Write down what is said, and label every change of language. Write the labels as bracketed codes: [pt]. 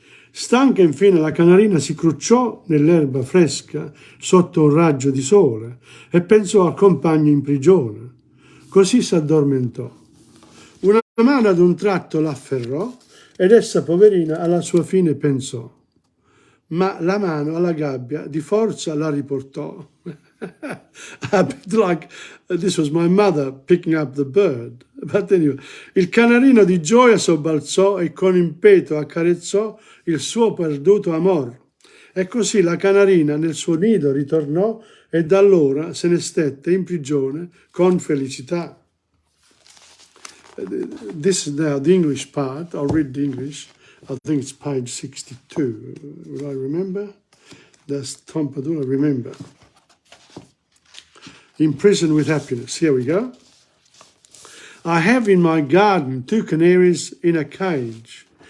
[it] Stanca infine la canarina si crucciò nell'erba fresca sotto un raggio di sole e pensò al compagno in prigione. Così s'addormentò. Una mano ad un tratto l'afferrò ed essa, poverina, alla sua fine pensò. Ma la mano alla gabbia di forza la riportò. [en] A bit like this was my mother picking up the bird. But anyway, [it] il canarino di gioia sobbalzò e con impeto accarezzò il suo perduto amor. E così la canarina nel suo nido ritornò e da allora se ne stette in prigione con felicità. [en] This is now the English part. I'll read the English. I think it's page 62. Will I remember? Does TomPadula remember? In prison with happiness. Here we go. I have in my garden 2 canaries in a cage.